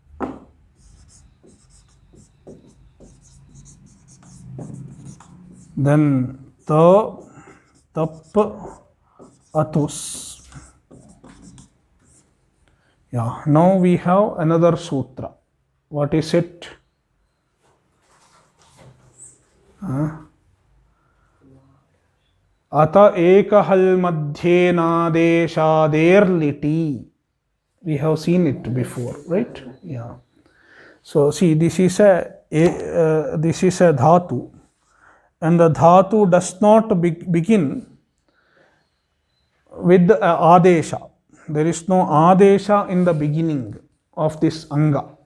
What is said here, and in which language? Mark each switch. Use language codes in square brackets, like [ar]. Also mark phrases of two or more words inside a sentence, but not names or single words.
[en] Then tap atus. Yeah, now we have another sutra. What is it? [sa] अत एकहल् मध्ये नादेशादेर् लिटि. [en] We have seen it before, right? Yeah. So see, this is a dhatu, and the dhatu does not begin with adesha. There is no adesha in the beginning of this anga.